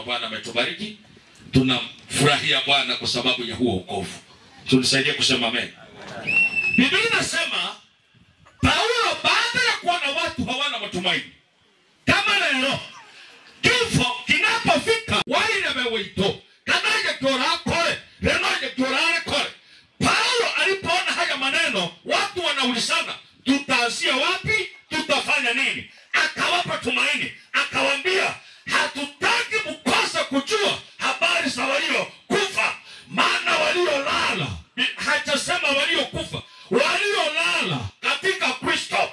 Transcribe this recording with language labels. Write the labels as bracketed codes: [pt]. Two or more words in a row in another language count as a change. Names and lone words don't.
[sw] Bwana ametubariki. Tunafurahia Bwana kwa sababu ya huo wokovu. Tunisaidia kusema amen. Biblia inasema Paulo baada ya kuona watu hawana matumaini, kama leo kifo kinapofika wale wamewaito kanaje kora kore renoje kora kore. Paulo alipoona haya maneno, watu wanaulizana tutaanzia wapi, tutafanya nini? Akawapa tumaini, akawaambia hatutaki mkosa kujua habari za walio kufa, maana walio lala, hajasema walio kufa, walio lala katika Kristo.